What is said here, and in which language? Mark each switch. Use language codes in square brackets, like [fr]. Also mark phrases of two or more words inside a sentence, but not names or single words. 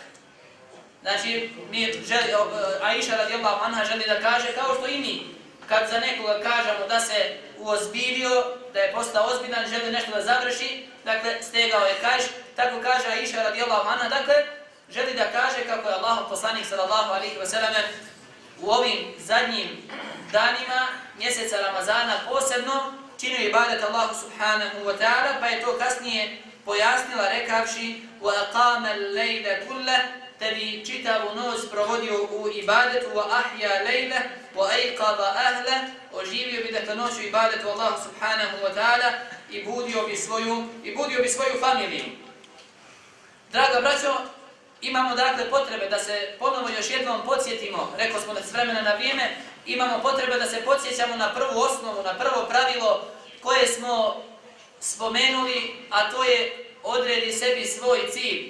[bs] Znači, Aisha [ar] رضي الله عنها [bs] želi da kaže, kao što i mi, kad za nekoga kažemo da se uozbilio, da je postao ozbiljan, želi nešto da završi, dakle, stegao je kaiš, tako kaže Aisha [ar] رضي الله عنها, [bs] dakle, želi da kaže kako je Allahov poslanik [ar] صلى الله عليه وسلم [bs] u ovim zadnjim danima mjeseca Ramazana posebno činio ibadet Allahu [ar] سبحانه وتعالى, [bs] pa je to kasnije pojasnila rekavši [ar] وَأَقَامَ اللَّيْلَ كُلَّهُ, [bs] te bi čitavu noć provodio u ibadetu [ar] وَأَحْيَا لَيْلَهُ وَأَيْقَظَ أَهْلَهُ, [bs] oživio bi dakle noć u ibadetu Allahu [ar] سبحانه وتعالى [bs] i budio bi svoju familiju. Draga braćo, imamo dakle potrebe da se ponovo još jednom podsjetimo, rekao smo da s vremena na vrijeme, imamo potrebe da se podsjećamo na prvu osnovu, na prvo pravilo koje smo spomenuli, a to je odredi sebi svoj cilj.